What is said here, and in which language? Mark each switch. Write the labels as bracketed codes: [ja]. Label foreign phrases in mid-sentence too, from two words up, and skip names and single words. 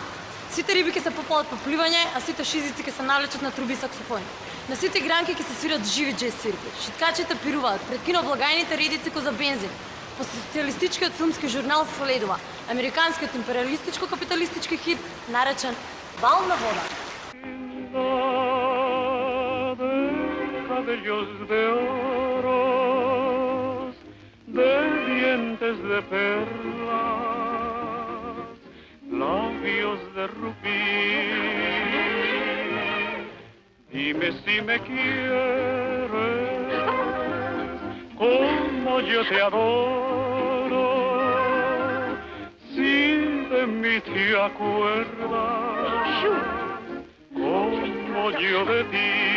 [mk] Сите риби ќе се попалат по пливање, а сите шизици ќе се навлечат на труби и саксофони. На сите игранки ќе се свират живи джез свирки. Шиткачите пируваат, пред киноблагајните редици ко за бензин. По социјалистичкиот филмски журнал следува американскиот империалистичко-капиталистички хит, наречен Бал на вода. [es] Cabellos de oro, de dientes de perlas, labios de rubí. Dime si me quieres, como yo te adoro, si de mí te acuerdas, como yo de ti.